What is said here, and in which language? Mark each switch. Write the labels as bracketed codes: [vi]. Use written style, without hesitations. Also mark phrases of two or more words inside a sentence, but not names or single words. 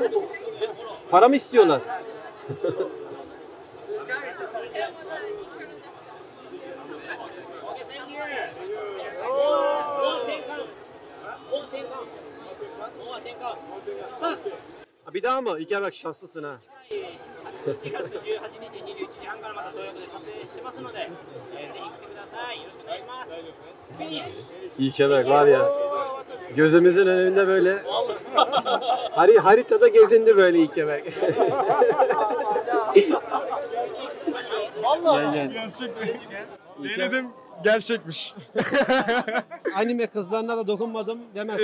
[tr] Para mı istiyorlar? Bir daha mı? İlkeberk şanslısın ha. [ja] 7 月18日21時半からまた東横で撮影しますので、ぜひ来てください。よろしくお願いします。 [tr] İlkeberk var ya. Gözümüzün önünde böyle haritada gezindi böyle İlkeberk. Gel. Gerçek mi? Denedim, gerçekmiş. Anime kızlarına da dokunmadım demez.